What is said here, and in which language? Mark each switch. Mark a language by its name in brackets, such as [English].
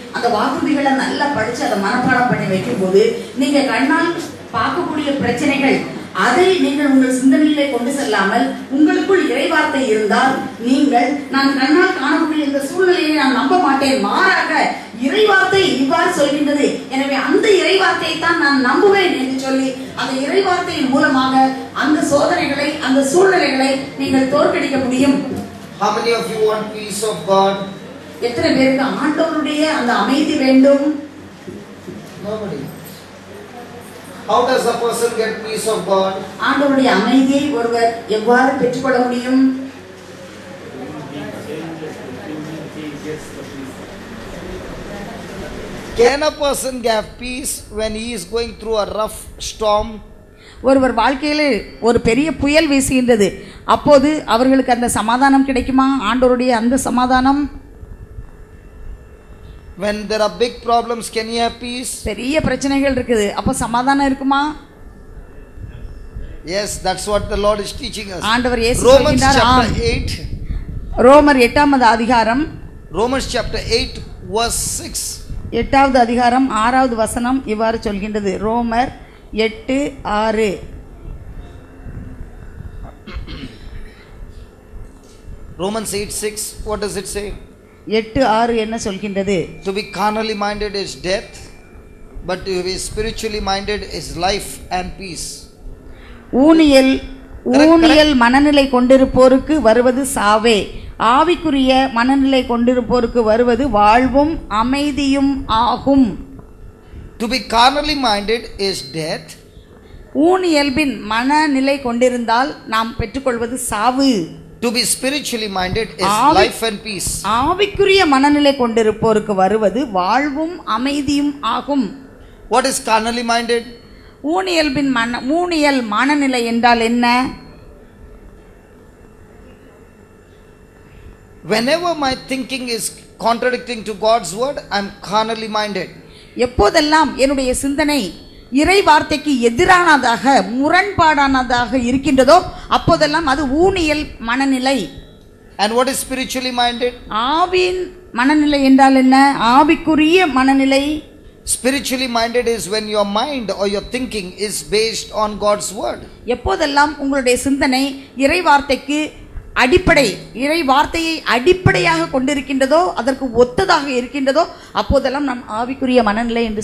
[Tamil] அந்த வாக்குறுதிகளை நல்லா படித்து அதை மனப்பாடம் பண்ணி வைக்கும்போது நீங்கள் கண்ணால் பார்க்கக்கூடிய பிரச்சனைகள் அதை நீங்கள் உங்கள் சிந்தனையிலே கொண்டு செல்லாமல் உங்களுக்குள் இறைவார்த்தை இருந்தால் நீங்கள் நான் கண்ணால் காணக்கூடிய இந்த சூழ்நிலையை நான் நம்ப மாட்டேன், மாறாக இறைவார்த்தை இவ்வாறு சொல்கின்றது, எனவே அந்த இறைவார்த்தையை தான் நான் நம்புவேன் என்று சொல்லி அந்த இறைவார்த்தையின் மூலமாக அந்த சோதனைகளை, அந்த சூழ்நிலைகளை நீங்கள் தோற்கடிக்க முடியும். [English] How many of you want peace of God? [Tamil] எத்தனை பேருக்கு ஆண்டவருடைய அந்த அமைதி வேண்டும்? [English] Nobody. How does a person get peace of God? [Tamil] ஆண்டவருடைய அமைதியை ஒருவர் எவ்வாறு பெற்றுக்கொள்ள முடியும்? [English] Can a person have peace when he is going through a rough storm? [Tamil] ஒருவர் வாழ்க்கையில் ஒரு பெரிய புயல் வீசுகின்றது, அப்போது அவர்களுக்கு அந்த சமாதானம் கிடைக்குமா? ஆண்டவருடைய அந்த சமாதானம். [English] When there are big problems, can he have peace? [Tamil] பெரிய பிரச்சனைகள் இருக்குது, அப்போ சமாதானம் இருக்குமா? [English] Yes, that's what the Lord is teaching us. [Tamil] ஆண்டவர் இயேசு [English] Romans [Tamil] சொல்கிறார். [English] chapter 8. [Tamil] ரோமர் 8வது அதிகாரம், [English] Romans chapter 8 verse 6. [Tamil] 8வது அதிகாரம் 6வது வசனம் இவ்வாறு சொல்கின்றது. ரோமர் 8:6. [English] Romans 8:6. What does it say? [Tamil] 8:6 என்ன சொல்கின்றது? [English] To be carnally minded is death, but to be spiritually minded is life and peace. [Tamil] ஊனியல் மனநிலை கொண்டிருப்போருக்கு வருவது சாவே, ஆவிக்குரிய மனநிலை கொண்டிருப்போருக்கு வருவது வாழ்வும் அமைதியும் ஆகும். [English] To be carnally minded is death. [Tamil] ஊனியல்பின் மனநிலை கொண்டிருந்தால் நாம் பெற்றுக்கொள்வது சாவு. [English] To be spiritually minded is life and peace. [Tamil] ஆவிக்குரிய மனநிலை கொண்டிருப்போருக்கு வருவது வாழ்வும் அமைதியும் ஆகும். [English] What is carnally minded? [Tamil] ஊனியல் மனநிலை என்றால் என்ன? [English] Whenever my thinking is contradicting to God's word, I am carnally minded. [Tamil] எப்போதெல்லாம் என்னுடைய சிந்தனை இறை வார்த்தைக்கு எதிரானதாக முரண்பாடானதாக இருக்கின்றதோ அப்போதெல்லாம் அது ஊனியல் மனநிலை. [English] And what is spiritually minded? [Tamil] Aavin மனநிலை என்றால் என்ன? ஆவிக்குரிய மனநிலை. [English] Spiritually minded is when your mind or your thinking is based on God's word. [Tamil] எப்போதெல்லாம் உங்களுடைய சிந்தனை இறை வார்த்தைக்கு இறை வார்த்தையை அடிப்படையாக கொண்டிருக்கின்றதோ அதற்கு ஒத்ததாக இருக்கின்றதோ அப்போதெல்லாம் நாம் ஆவிக்குரிய மனநிலை என்று